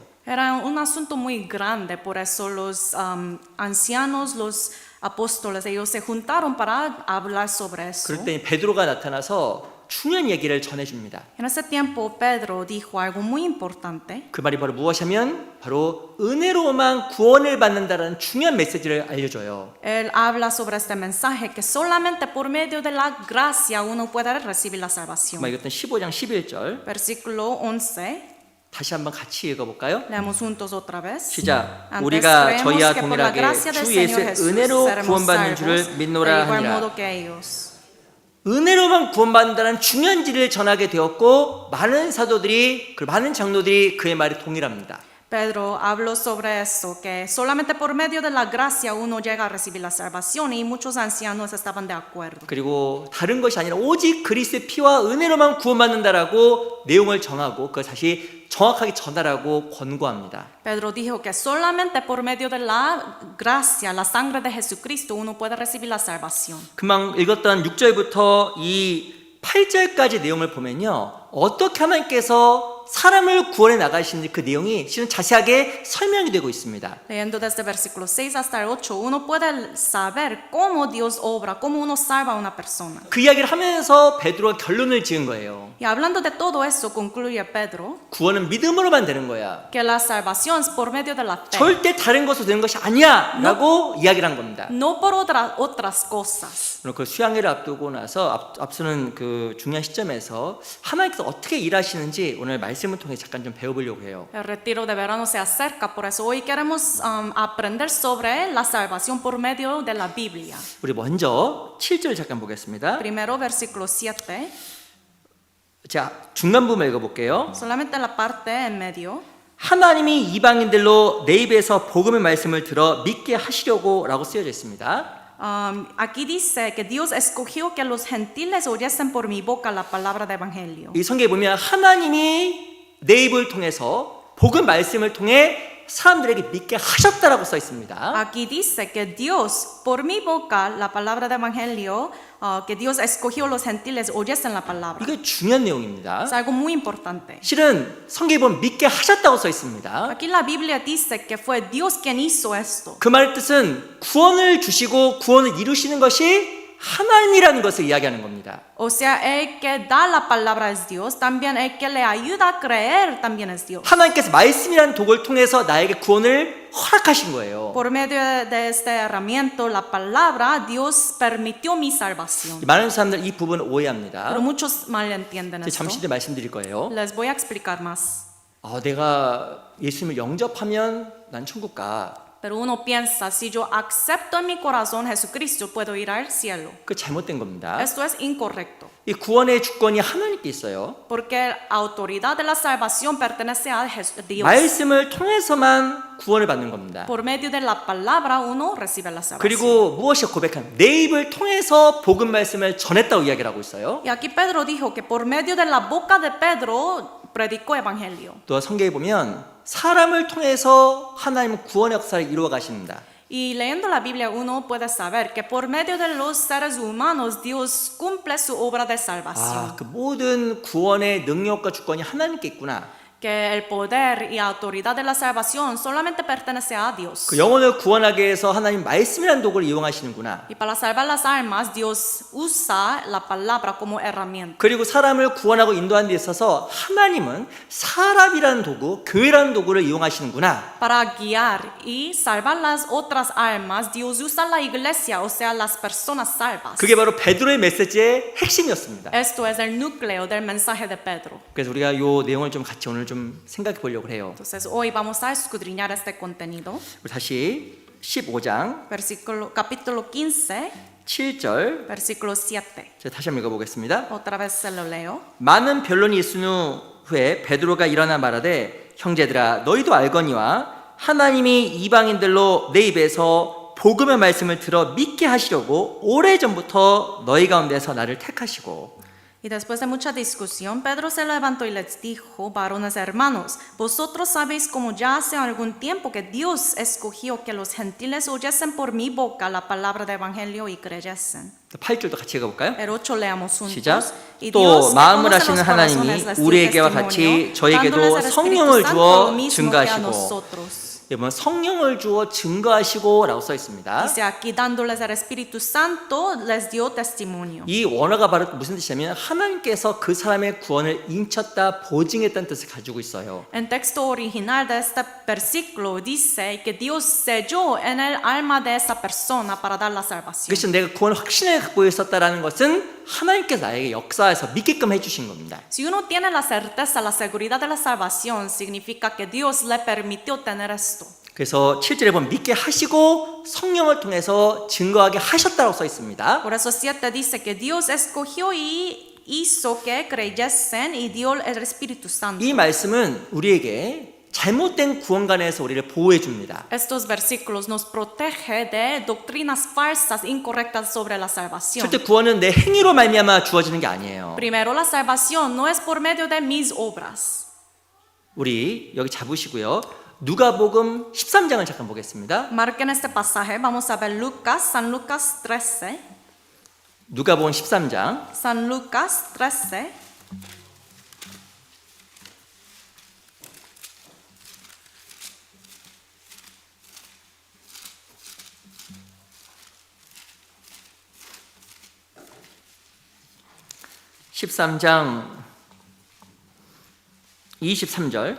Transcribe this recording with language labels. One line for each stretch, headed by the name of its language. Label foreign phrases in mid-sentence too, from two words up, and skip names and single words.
Spanish: Era un asunto muy grande, por eso los ancianos, los apóstoles, ellos se juntaron para hablar sobre eso.
Korean: 그럴 때 베드로가 나타나서 중요한 얘기를 전해줍니다.
Spanish: En ese tiempo Pedro dijo algo muy importante.
Korean: 그 말이 바로 무엇이냐면 바로 은혜로만 구원을 받는다라는 중요한 메시지를 알려줘요.
Spanish: Él habla sobre este mensaje que solamente por medio de la gracia uno puede recibir la salvación.
Korean: 이것은 15장 11절
Spanish: Versículo 11.
Korean: 다시 한번 같이 읽어볼까요?
Spanish: Leamos juntos otra vez.
Korean: 시작.
Spanish: Antes
Korean: 우리가
Spanish: creemos
Korean: 저희와
Spanish: que por la
Korean: 동일하게
Spanish: gracia del
Korean: 주
Spanish: Señor
Korean: 예수의
Spanish: Jesús
Korean: 은혜로
Spanish: seremos
Korean: 구원받는
Spanish: salvos
Korean: 줄을
Spanish: de
Korean: 믿노라
Spanish: igual
Korean: 하니라.
Spanish: modo que ellos.
Korean: 은혜로만 구원받는다는 중요한 진리를 전하게 되었고 많은 사도들이 많은 장로들이 그의 말에 동일합니다.
Spanish: Pedro habló sobre eso, que solamente por medio de la gracia uno llega a recibir la salvación y muchos ancianos estaban de acuerdo.
Korean: 그리고 다른 것이 아니라 오직 그리스도의 피와 은혜로만 구원받는다라고 내용을 정하고 그걸 다시 정확하게 전달하고 권고합니다.
Spanish: Pedro dijo que solamente por medio de la gracia, la sangre de Jesucristo, uno puede recibir la salvación.
Korean: 금방 읽었던 6절부터 이 8절까지 내용을 보면요. 어떻게 하나님께서 사람을 구원해 나가시는지 그 내용이 실은 자세하게 설명이 되고 있습니다.
Spanish: Leyendo desde versículo 6 hasta el 8, uno puede saber cómo Dios obra, cómo uno salva a una persona.
Korean: 그 이야기를 하면서 베드로가 결론을 지은 거예요.
Spanish: Y hablando de todo eso, concluye Pedro
Korean: 구원은 믿음으로만 되는 거야.
Spanish: que la salvación es por medio de la fe,
Korean: 절대 다른 것으로 되는 것이 아니야 라고 이야기를 한 겁니다.
Spanish: no por otras cosas.
Korean: 그 수양회를 앞두고 나서 앞서는 그 중요한 시점에서 하나님께서 어떻게 일하시는지 오늘 말씀을 통해 잠깐 좀 배워보려고 해요.
Spanish: El retiro de verano se acerca, por eso hoy queremos aprender sobre la salvación por medio de la Biblia.
Korean: 우리 먼저 7절 잠깐 보겠습니다.
Spanish: Primero versículo 7,
Korean: 자, 중간 부분 읽어볼게요.
Spanish: solamente la parte en medio.
Korean: 하나님이 이방인들로 내 입에서 복음의 말씀을 들어 믿게 하시려고 라고 쓰여져 있습니다.
Spanish: Aquí dice que Dios escogió que los gentiles oyesen por mi boca la palabra de evangelio.
Korean: 이 성경에 보면 하나님이 내 입을 통해서 복음 말씀을 통해 사람들에게 믿게 하셨다라고 써 있습니다.
Spanish: Aquí dice que Dios, por mi boca, la palabra de evangelio, que Dios escogió los gentiles, oyesen la palabra.
Korean: 이게 중요한 내용입니다.
Spanish: Es algo muy importante.
Korean: 실은 성경에 보면 믿게 하셨다고 써 있습니다.
Spanish: Aquí la Biblia dice que fue Dios quien hizo esto.
Korean: 그 말의 뜻은 구원을 주시고 구원을 이루시는 것이 하나님이라는 것을 이야기하는 겁니다.
Spanish: O sea, el que da la palabra es Dios, también el que le ayuda a creer también es Dios.
Korean: 하나님께서 말씀이라는 도구를 통해서 나에게 구원을 허락하신 거예요.
Spanish: Por medio de esta herramienta, la palabra, Dios permitió mi salvación.
Korean: 많은 사람들 이 부분을 오해합니다.
Spanish: Pero muchos malentienden
Korean: 제가
Spanish: esto.
Korean: 잠시 뒤에 말씀드릴 거예요.
Spanish: Les voy a explicar más.
Korean: 내가 예수님을 영접하면 난 천국 가.
Spanish: Pero uno piensa, si yo acepto en mi corazón Jesucristo, puedo ir al cielo.
Korean: 그 잘못된 겁니다.
Spanish: Esto es incorrecto.
Korean: 이 구원의 주권이 하나님께 있어요.
Spanish: Porque la autoridad de la salvación pertenece a Dios.
Korean: 말씀을 통해서만 구원을 받는 겁니다.
Spanish: Por medio de la palabra uno recibe la salvación.
Korean: 그리고 무엇이 고백한 내 입을 통해서 복음 말씀을 전했다고 이야기를 하고 있어요.
Spanish: Y aquí Pedro dijo que por medio de la boca de Pedro predicó evangelio.
Korean: 또 성경에 보면 사람을 통해서 하나님은 구원의 역사를 이루어 가십니다.
Spanish: Y leyendo la Biblia uno puede saber que por medio de los seres humanos Dios cumple su obra de salvación.
Korean: 그 모든 구원의 능력과 주권이 하나님께 있구나.
Spanish: Que el poder y autoridad de la salvación solamente pertenece a Dios.
Korean: 그 영혼을 구원하기 위해서 하나님 말씀이라는 도구를 이용하시는구나.
Spanish: Y para salvar las almas Dios usa la palabra como herramienta.
Korean: 그리고 사람을 구원하고 인도하는 데 있어서 하나님은 사람이라는 도구, 교회라는 도구를 이용하시는구나.
Spanish: Para guiar y salvar las otras almas Dios usa la iglesia, o sea, las personas salvas.
Korean: 그게 바로 베드로의 메시지의 핵심이었습니다.
Spanish: Esto es el núcleo del mensaje de Pedro.
Korean: 그래서 우리가 이 내용을 좀 같이 오늘 좀 생각해 보려고 해요.
Spanish: Entonces hoy vamos a escudriñar este contenido.
Korean: 우리 다시 15장
Spanish: Capítulo 15,
Korean: 7절
Spanish: versículo 7.
Korean: 제가 다시 한번 읽어보겠습니다.
Spanish: Otra vez se lo leo.
Korean: 많은 변론이 있은 후에 베드로가 일어나 말하되 형제들아 너희도 알거니와 하나님이 이방인들로 내 입에서 복음의 말씀을 들어 믿게 하시려고 오래전부터 너희 가운데서 나를 택하시고
Spanish: Y después de mucha discusión, Pedro se levantó y les dijo, varones hermanos, vosotros sabéis como ya hace algún tiempo que Dios escogió que los gentiles oyesen por mi boca la palabra de evangelio y creyesen.
Korean: 8절도 같이 읽어볼까요?
Spanish: El 8 leamos
Korean: 시작.
Spanish: juntos. Y
Korean: 또
Spanish: Dios, que
Korean: 마음을
Spanish: conoce
Korean: 하시는
Spanish: los
Korean: 하나님이
Spanish: corazones, les dio
Korean: 우리에게와
Spanish: testimonio,
Korean: 같이 저에게도
Spanish: dándoles el Espíritu
Korean: 성령을
Spanish: Santo
Korean: 주어
Spanish: lo mismo que a
Korean: 증가하시고
Spanish: nosotros.
Korean: 여러분 성령을 주어 증거하시고라고 써 있습니다.
Spanish: Dice aquí, dándoles el Espíritu Santo, les dio testimonio.
Korean: 이 원어가 바로 무슨 뜻이냐면 하나님께서 그 사람의 구원을 인쳤다 보증했다는 뜻을 가지고 있어요.
Spanish: En texto original de este versículo dice que Dios selló en el alma de esa persona para dar la salvación.
Korean: 그래서 내가 구원을 확신하게 갖고 있었다라는 것은 하나님께서 나에게 역사에서 믿게끔 해주신 겁니다.
Spanish: Si uno tiene la certeza, la seguridad de la salvación, significa que Dios le permitió tener esto.
Korean: 그래서 7절에 보면 믿게 하시고 성령을 통해서 증거하게 하셨다고 써 있습니다.
Spanish: Por eso 7 dice que Dios escogió y hizo que creyesen y dio el Espíritu Santo.
Korean: 이 말씀은 우리에게 잘못된 구원관에서 우리를 보호해 줍니다.
Spanish: Estos versículos nos protege de doctrinas falsas, incorrectas sobre la salvación.
Korean: 절대 구원은 내 행위로 말미암아 주어지는 게 아니에요.
Spanish: Primero, la salvación no es por medio de mis obras.
Korean: 우리 여기 잡으시고요. 누가복음 13장을 잠깐 보겠습니다.
Spanish: Marquen este pasaje, vamos a ver San Lucas 13.
Korean: 누가복음 13장
Spanish: San Lucas 13.
Korean: (13장) 23절